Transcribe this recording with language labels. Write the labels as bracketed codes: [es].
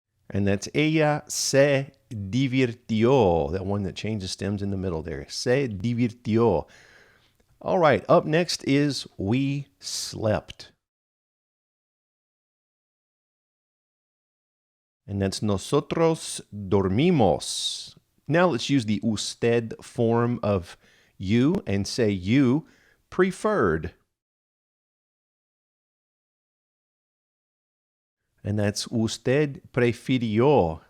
[en] And that's [es] ella se divirtió. [en] That one that changes stems in the middle there. [es] Se divirtió. [en] All right, up next is we slept. And that's [es] nosotros dormimos. [en] Now let's use the usted form of you and say you preferred. And that's [es] usted prefirió.